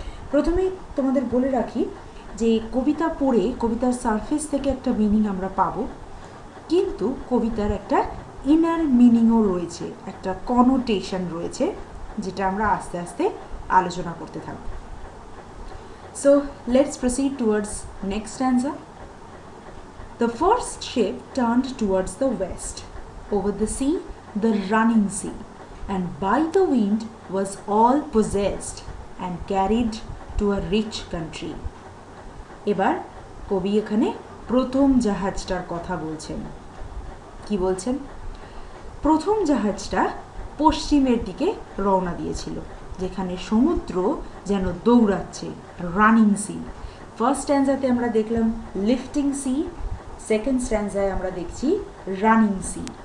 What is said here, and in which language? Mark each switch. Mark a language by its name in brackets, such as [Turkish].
[Bangla] প্রথমেই তোমাদের বলে রাখি যে কবিতা পড়ে কবিতার সারফেস থেকে একটা মিনিং আমরা পাবো, কিন্তু কবিতার একটা ইনার মিনিংও রয়েছে, একটা কনোটেশন রয়েছে, যেটা আমরা আস্তে আস্তে আলোচনা করতে থাকব। [English] So let's proceed towards next stanza. The first ship turned towards the west, over the sea, the running sea, and by the wind was all possessed and carried to a rich country. [Bangla] এবার কবি এখানে প্রথম জাহাজটার কথা বলছেন। কি বলছেন? প্রথম জাহাজটা পশ্চিমের দিকে রওনা দিয়েছিল, যেখানে সমুদ্র যেন দৌড়াচ্ছে, [English] Running sea. [Bangla] ফার্স্ট স্ট্যান্জাতে আমরা দেখলাম লিফটিং সি, সেকেন্ড স্ট্যান্জায় আমরা দেখছি রানিং সি।